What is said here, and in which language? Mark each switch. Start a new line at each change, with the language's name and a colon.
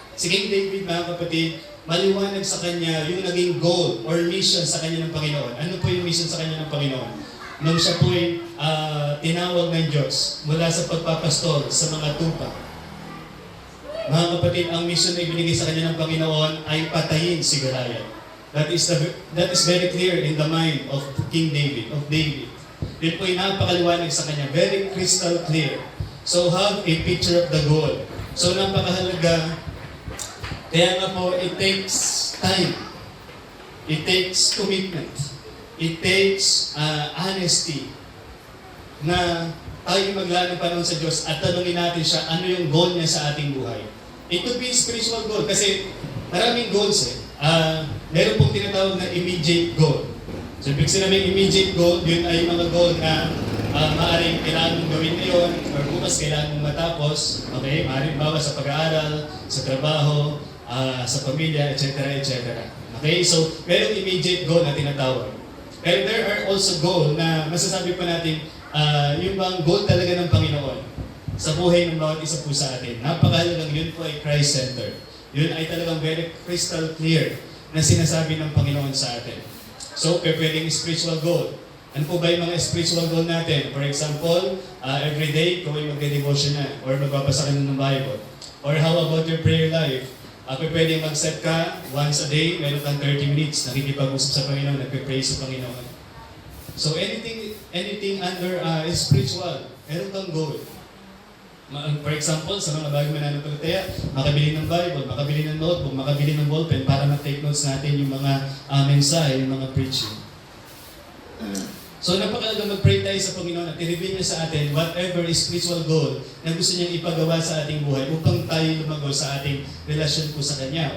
Filipino: Si King David, mga kapatid, maliwanag sa kanya yung naging goal or mission sa kanya ng Panginoon. Ano po yung mission sa kanya ng Panginoon? Nung siya po ay tinawag ng Diyos mula sa pagpapastol sa mga tupa. Mga kapatid, ang mission na ibinigay sa kanya ng Panginoon ay patayin si Goliath.
English: That is very clear in the mind of King David, of David.
Filipino: Yun po ay napakaliwanag sa kanya.
English: Very crystal clear. So have a picture of the goal.
Filipino: So napakahalaga. Kaya nga po,
English: it takes time. It takes commitment. It takes honesty
Filipino: na tayo maglaan ng panahon sa Diyos at tanungin natin siya ano yung goal niya sa ating buhay.
English: It could be spiritual goal
Filipino: kasi maraming goals eh. Meron pong tinatawag na immediate goal. So, ibig sabihin immediate goal, yun ay mga goal na maaaring kailangan mong gawin ngayon or bukas kailangan mong matapos. Okay? Maaaring bawa sa pag-aaral, sa trabaho, sa pamilya, etc. etc. Okay? So, merong immediate goal na tinatawag. Pero
English: there are also goal
Filipino: na masasabi pa natin, yung bang goal talaga ng Panginoon sa buhay ng bawat isa po sa atin. Napakahalagang yun po ay Christ-centered. Yun ay talagang
English: very crystal clear
Filipino: na sinasabi ng Panginoon sa atin. So, pwedeng spiritual goal. Ano po ba yung mga spiritual goal natin?
English: For example, every day,
Filipino: kung ay magde-devotion na or magbabasa ka na ng Bible.
English: Or how about your prayer life?
Filipino: Pwedeng mag-set ka
English: once a day,
Filipino: meron kang 30 minutes, nakikipag-usap sa Panginoon, nagpe-pray sa Panginoon. So anything under spiritual, meron kang goal. For example, sa mga bagong mananampalataya, makabili ng Bible, makabili ng notebook, makabili ng ballpen para ma-take notes natin yung mga mensahe, yung mga preaching. So napakalaga mag-pray tayo sa Panginoon at i-reveal niya sa atin whatever spiritual goal na gusto niyang ipagawa sa ating buhay upang tayo lumago sa ating relasyon po sa Kanya.